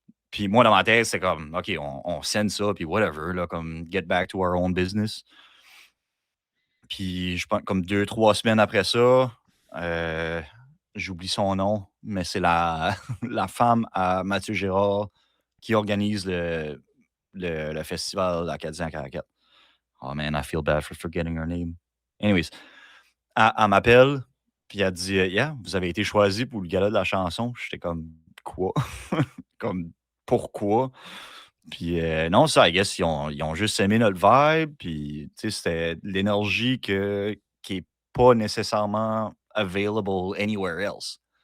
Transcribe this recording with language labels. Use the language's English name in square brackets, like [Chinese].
[French] Puis moi, dans ma tête, c'est comme OK, on send ça, puis whatever, là, comme [English] get back to our own business. [French] Puis je pense comme 2, 3 semaines après ça, j'oublie son nom, mais c'est la, la femme à Mathieu Gérard qui organise le festival Acadien à Caracat. [English] Oh man, I feel bad for forgetting her name. [French] Anyways, elle m'appelle, puis elle dit Yeah, vous avez été choisi pour le gala de la chanson. J'étais comme Quoi? Comme pourquoi? Puis non, ça, [English] I guess, [French] ils ont juste aimé notre vibe. Puis, tu sais, c'était de l'énergie qui n'est pas nécessairement [English] available anywhere else.